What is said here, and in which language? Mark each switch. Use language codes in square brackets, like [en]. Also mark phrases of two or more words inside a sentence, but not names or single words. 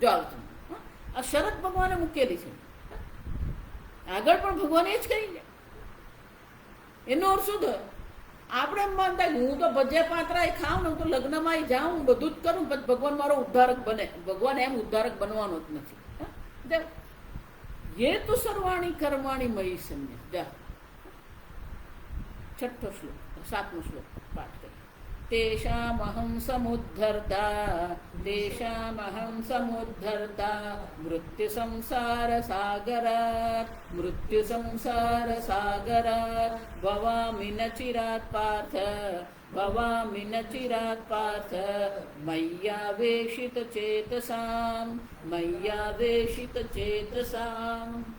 [gu] જો આ શરત ભગવાને મૂકેલી છે. આગળ પણ ભગવાને જ કહી છે. એનો અર્થ શું થયો? આપણે એમ માનતા હું તો ભજે પાત્રા ખાઉં ને, હું તો લગ્નમાં જાઉં, હું બધું જ કરું, પછી ભગવાન મારો ઉદ્ધારક બને. ભગવાન એમ ઉદ્ધારક બનવાનો જ નથી. [sa] ये तो सर्वाणी कर्माणी मयि संन्यास. [gu] જા 6ઠો શ્લોક, 7મો શ્લોક પાઠ કરીએ. [sa] તેષામહં સમુદ્ધરતા મૃત્યુ સંસાર સાગરાત ભવામિ ન ચિરાત પાર્થ મય્યાવેશિત ચેતસામ.